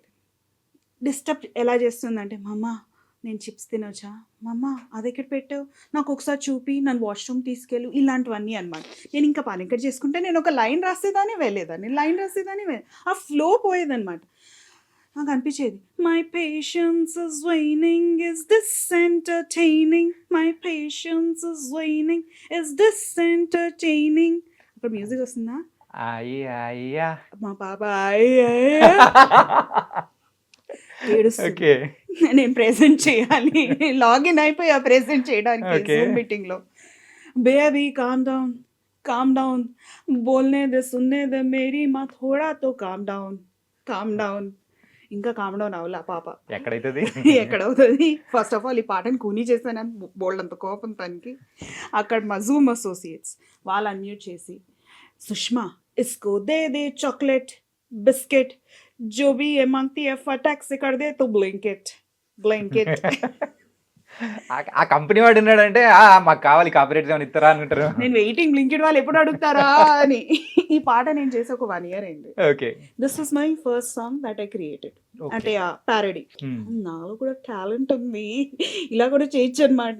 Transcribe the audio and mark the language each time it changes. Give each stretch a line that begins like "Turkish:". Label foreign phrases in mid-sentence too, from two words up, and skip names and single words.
Telugu: డిస్టర్బ్ ఎలా చేస్తుందంటే, మమ్మ నేను చిప్స్ తినొచ్చా, మమ్మ అది ఎక్కడ పెట్టావు, నాకు ఒకసారి చూపి, నన్ను వాష్రూమ్ తీసుకెళ్ళు, ఇలాంటివన్నీ అనమాట. నేను ఇంకా పని ఎక్కడ చేసుకుంటే నేను ఒక లైన్ రాసేదాన్ని వెళ్ళేదాన్ని, లైన్ రాసేదాన్ని ఆ ఫ్లో పోయేదన్నమాట. నాకు అనిపించేది,
English: my patience is waning, is this entertaining, my patience is waning, is this entertaining.
Telugu: అప్పుడు మ్యూజిక్ వస్తుందా, మా పాప ఏడుస్తుంది. నేను ప్రెజెంట్ చేయాలి, లాగిన్ అయిపోయి ఆ ప్రెజెంట్ చేయడానికి జూమ్ మీటింగ్ లో.
English: baby calm down, calm down,
Hindi: बोलने दे सुनने दे मेरी माँ थोड़ा तो
English: calm down, calm down.
Telugu: ఇంకా కామ్ డౌన్ అవ్వలే పాప. ఎక్కడవుతుంది?
English: first of all
Telugu: ఈ పాటను కూనీ చేశానని బోల్డ్ అంత కోపం తనకి. అక్కడ మా జూమ్ అసోసియేట్స్ వాళ్ళు అన్మ్యూట్ చేసి, సుష్మా
Hindi: इसको दे दे
English: chocolate biscuit
Hindi: जो भी ये मांगती है फटाक से कर दे तो
English: blanket blanket.
Telugu: ఆ కంపెనీ వాడు ఉన్నాడంటే మాకు కావాలి కాపరేట్ ఏమైనా ఇస్తారా అని అంటారు. నేను
English: waiting blanket
Telugu: వాళ్ళు ఎప్పుడు అడుగుతారా అని. ఈ పాట నేను చేసి ఒక 1 year అయింది. ఓకే,
English: this was my first song that I created. అంటే ప్యారడీ.
Telugu: నాలో కూడా టాలెంట్ ఉంది, ఇలా కూడా చేయొచ్చు అనమాట.